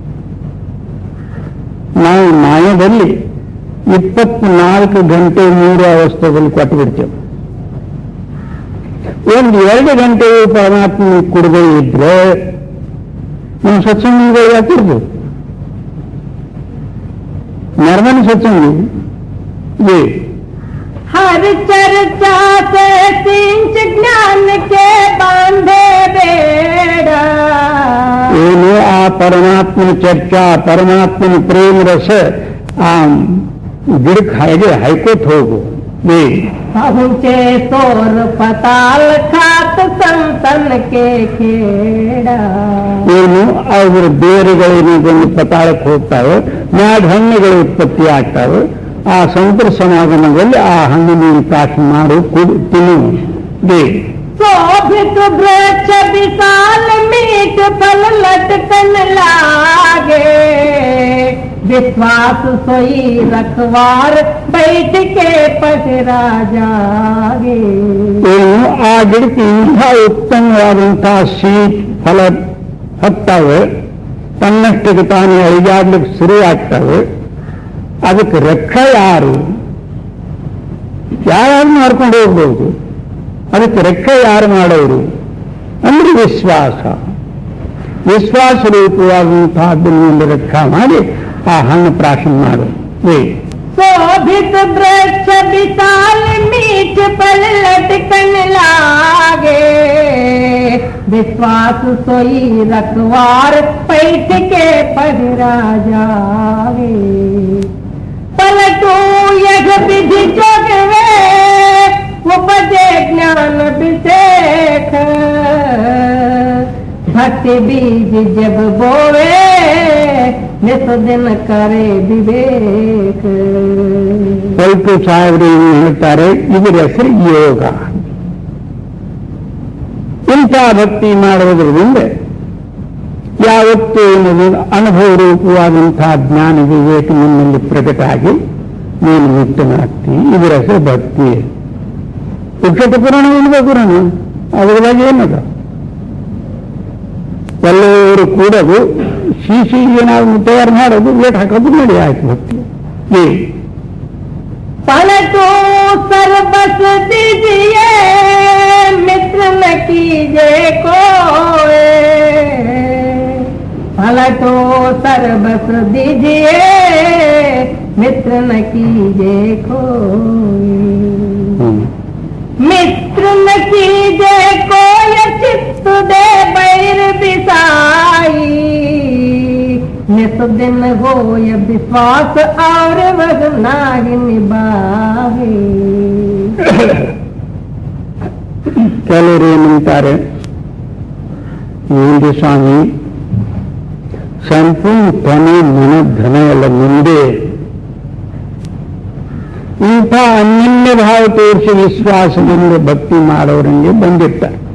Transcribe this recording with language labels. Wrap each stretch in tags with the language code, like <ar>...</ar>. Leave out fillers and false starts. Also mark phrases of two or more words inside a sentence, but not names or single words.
<kn>ನಾವು ಮಾಯದಲ್ಲಿ 24 ಗಂಟೆ 3 ಅವಸ್ಥೆಯಲ್ಲಿ ಕೊಟ್ಟು ಬಿಡ್ತೇವೆ. 1-2 ಗಂಟೆಯು ಪರಮಾತ್ಮ ಕೊಡದೇ ಇದ್ರೆ ನಮ್ಮ ಸತ್ಸಂಗಗಳು ಯಾಕಿರ್ಬೋದು? ನರ್ಮನ ಸತ್ಸಂಗ</kn> <hi>हर चर्चा से सिंच ज्ञान के बांधे बेड़ा.</hi> <kn>ಏನು ಆ ಪರಮಾತ್ಮನ ಚರ್ಚಾ, ಪರಮಾತ್ಮನ ಪ್ರೇಮ ರಸ ಆ ಗಿಡಕ್ಕೆ ಹಾಗೆ ಹೈಕೋತ್ ಹೋಗು.</kn> <hi>पहुँचे सोर पताल खात संतन के खेड़ा.</hi> <kn>ಏನು ಅವರ ಬೇರುಗಳೇನು ಬಂದು ಪತಾಳಕ್ಕೆ ಹೋಗ್ತಾವೆ, ಮ್ಯಾಗ ಹಣ್ಣುಗಳು ಉತ್ಪತ್ತಿ ಆಗ್ತಾವೆ. ಆ ಸಂತರ ಸಮಾಗಮದಲ್ಲಿ ಆ ಹಣ್ಣಿನ ಪಾಠ ಮಾಡು, ತಿನ್ನು.</kn> <hi>शोभित वृक्ष विशाल मीठ फल लटकन लागे. विश्वास सोई रखवार बैठ के पसरा जागे.</hi> <kn>ಏನು ಆ ಗಿಡಕ್ಕೆ ಇಂಥ ಉತ್ತಮವಾದಂತಹ ಸೀಟ್ ಫಲ ಹತ್ತಾವೆ, ತನ್ನಷ್ಟಕ್ಕೆ ತಾನು ಅಳಿಗಾಡ್ಲಿಕ್ಕೆ ಶುರು ಆಗ್ತವೆ. ಅದಕ್ಕೆ ರಕ್ಷ ಯಾರು? ಯಾರನ್ನು ಮಾಡ್ಕೊಂಡು ಹೋಗ್ಬೋದು. ಅದಕ್ಕೆ ರಕ್ಷೆ ಯಾರು ಮಾಡೋರು ಅಂದ್ರೆ ವಿಶ್ವಾಸ. ವಿಶ್ವಾಸ ರೂಪವಾದಂತಹದ್ದನ್ನು ರಕ್ಷಾ ಮಾಡಿ ಆ ಹಣ್ಣು ಪ್ರಾಶನ ಮಾಡು.</kn> <hi>शोभित वृक्ष विशाल मीठ फल लटकन लागे. विश्वास सोई रखवार पैठ के पहरा जावे. पलटू यह विधि जोगवे उपजे ज्ञान विशेख. भक्ति बीज जब बोवे नित दिन करे विवेक.</hi> <kn>ಸ್ವಲ್ಪ ಸಾಹೇಬರು ಹೇಳ್ತಾರೆ, ಇದರ ಹೆಸರು ಯೋಗ. ಇಂಥ ಭಕ್ತಿ ಮಾಡುವುದರಿಂದ ಯಾವತ್ತೂ ಏನದು ಅನುಭವ ರೂಪವಾದಂತಹ ಜ್ಞಾನ ವಿವೇಕ ನಿನ್ನಲ್ಲಿ ಪ್ರಕಟ ಆಗಿ ನೀನು ಮುಕ್ತನಾಗ್ತಿ. ಇದರ ಹೆಸರು ಭಕ್ತಿ. ಉಕ್ಷತ ಪುರಾಣ ಇಲ್ವ ಪುರಾಣ ಅದರದಾಗ ಏನದ? ಎಲ್ಲರೂ ಕೂಡೋದು, ಶಿಶಿಗೆ ನಾವು ತಯಾರು ಮಾಡೋದು, ಲೇಟ್ ಹಾಕೋದು, ನಡಿ ಆಯ್ತು ಭಕ್ತಿ.</kn> <hi>पलटो सर्वस दीजिए मित्र न कीजे कोई. पलटो सर्वस दीजिए मित्र न कीजे कोई. मित्र न कीजे कोई चित्त दे बैर बिसाई. नित दिन हो विश्वास और वह नाही निभावे.</hi> <kn>ಕೆಲವರು ಏನಂತಾರೆ, ಏನು ಸ್ವಾಮಿ ಸಂಪೂರ್ಣ ತನಿ ಮನ ಧನ ಎಲ್ಲ ಮುಂದೆ ಇಂಥ ಅನ್ಯ ಭಾವ ತೋರಿಸಿ ವಿಶ್ವಾಸದಿಂದ ಭಕ್ತಿ ಮಾಡೋರಂಗೆ ಬಂದಿರ್ತಾರೆ.</kn>